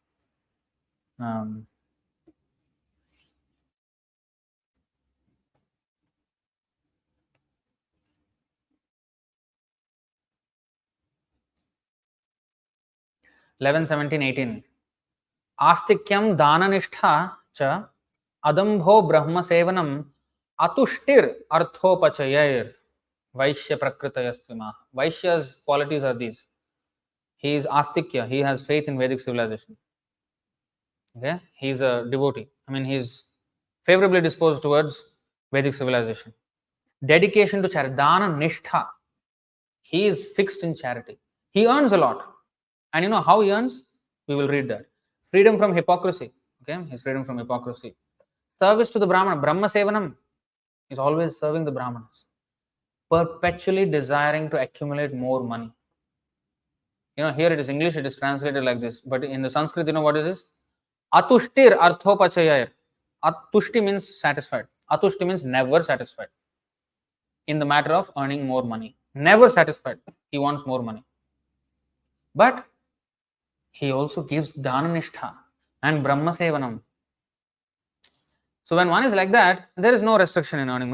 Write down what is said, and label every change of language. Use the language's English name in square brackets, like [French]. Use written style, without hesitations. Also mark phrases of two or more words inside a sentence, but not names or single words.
[English] 11, 17, 18. [Sanskrit] आस्तिक्यं दाननिष्ठा च अदम्भो ब्रह्म सेवनम् अतुष्टिर् अर्थोपचयिर् वैश्य प्रकृतयस्त्विमा. [English] Vaishya's qualities are these. He is astikya. He has faith in Vedic civilization. Okay, he is a devotee. I mean, he is favorably disposed towards Vedic civilization. Dedication to charity, [Sanskrit] दान निष्ठा. [English] He is fixed in charity. He earns a lot. And you know how he earns? We will read that. Freedom from hypocrisy. Okay, his freedom from hypocrisy. Service to the Brahmana. [Sanskrit] ब्रह्म सेवनम् [English] is always serving the Brahmanas. Perpetually desiring to accumulate more money. You know, here it is English, it is translated like this. But in the Sanskrit, you know what it is? [Sanskrit] अतुष्टिर् अर्थोपचययर्. [English] Atushti means satisfied. Atushti means never satisfied. In the matter of earning more money. Never satisfied. He wants more money. But he also gives dhananishta and [Sanskrit] ब्रह्म सेवनम्. [English] So when one is like that, there is no restriction in earning money.